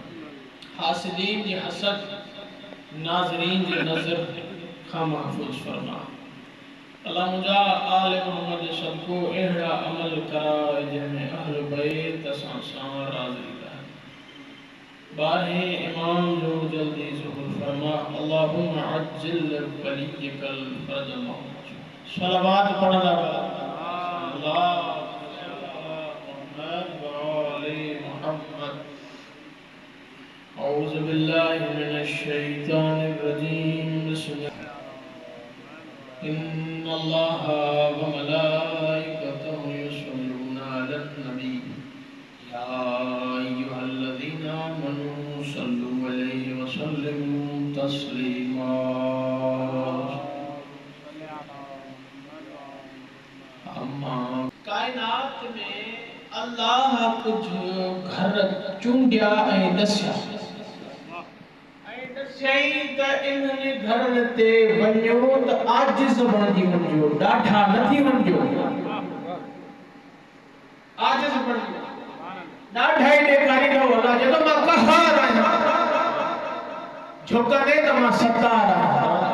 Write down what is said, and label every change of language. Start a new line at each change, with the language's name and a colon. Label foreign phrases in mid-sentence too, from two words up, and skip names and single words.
Sindhi: हासिदीन जी हसद, नाज़रीन जी नज़र खां महफूज़ फरमा। अल्लाह मुझा आले मोहम्मद सबको अहिड़ा अमल कराए जंहिंमें अहल बैत असां सां राज़ी रहे। बारहे इमाम जो जल्दी ज़ुहूर फरमा।
Arabic: اللهم عجل لوليك الفرج محمد
Urdu: صلوات پڑھنا
Arabic: الله محمد وآل محمد. أعوذ بالله من الشيطان الرجيم. إن الله وملائكته يصلون على النبي يا أيها الذين آمنوا صلوا عليه وسلموا تسليما.
Sindhi: कायनात में अल्लाह कुछ घर चूंडिया ऐं दसिया त इन्हनि घरनि ते वञो त आजिज़ बणिजी वञिजो, ॾाढा नथी वञिजो, आजिज़ बणिजो, ॾाढा ई ॾेखारींदो अल्लाह जॾहिं मां क़हार आहियां, झुकंदे त मां सत्तार आहियां।